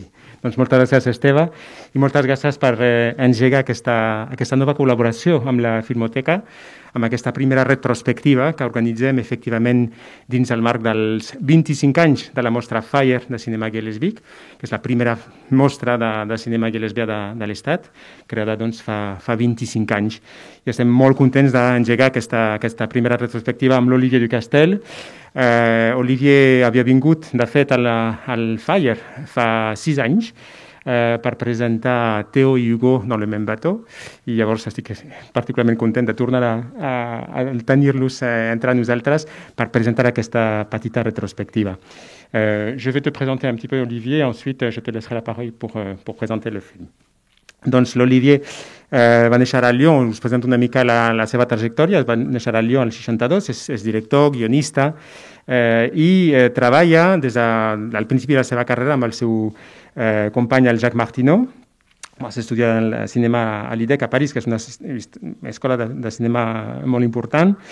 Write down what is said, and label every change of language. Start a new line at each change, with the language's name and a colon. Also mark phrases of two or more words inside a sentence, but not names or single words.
Catalan: Doncs moltes gràcies, Esteve, i moltes gràcies per engegar aquesta nova col·laboració amb la Filmoteca, amb aquesta primera retrospectiva que organitzem efectivament dins el marc dels 25 anys de la mostra Fire de cinema gai lesbic, que és la primera mostra de cinema gai lesbià de l'Estat, creada fa 25 anys. I estem molt contents d'engegar aquesta primera retrospectiva amb l'Olivier Ducastel. Olivier havia vingut, de fet, al Fire fa 6 anys, per presentar Théo i Hugo dans le même bateau, i llavors estic particularment content de tornar a tenir-los entre nosaltres per presentar aquesta petita retrospectiva.
French: Je vais te présenter un petit peu Olivier, ensuite je te laisserai la parole pour présenter le film.
Catalan: Doncs l'Olivier va néixer a Lyon, us presento una mica la seva trajectòria. Va néixer a Lyon al 62, és director, guionista, i treballa des del principi de la seva carrera amb el seu company, el Jacques Martineau. Va estudiar el cinema a l'IDEC a París, que és una escola de cinema molt important.